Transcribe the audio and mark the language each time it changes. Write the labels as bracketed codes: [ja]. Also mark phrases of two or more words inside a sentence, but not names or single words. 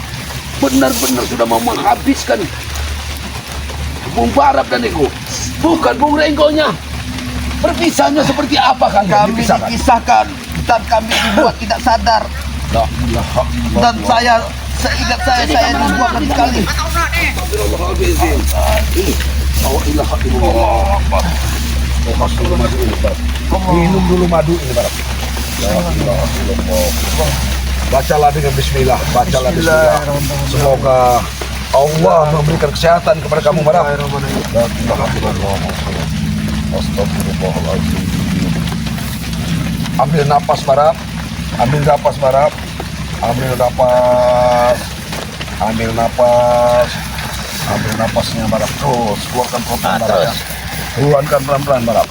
[id] Benar-benar sudah mau menghabiskan Bung Barap dan Ego. Bukan Bung Renggonya. Perpisahnya seperti apa kalian Kami dipisahkan? dipisahkan dan kami dibuat tidak sadar. [ar] La ilaha illallah. [id] Dan seingat saya dibuang sekali. [ar] Astagfirullahaladzim. La ilaha illallah. [id] Minum madu ini, Barap. Minum dulu madu ini, Barap. [ar] La ilaha illallah. [id] Bacalah dengan bismillah, bacalah bismillah. Semoga Allah memberikan kesehatan kepada kamu, Barap. [ar] La ilaha illallah. Astagfirullahaladzim. [id] Ambil napas, Barap. Ambil napas, Barap. Ambil napas. Ambil napas. Ambil napasnya, Barap. Terus keluarkan pelan-pelan, Barap ya. Keluarkan pelan-pelan, Barap.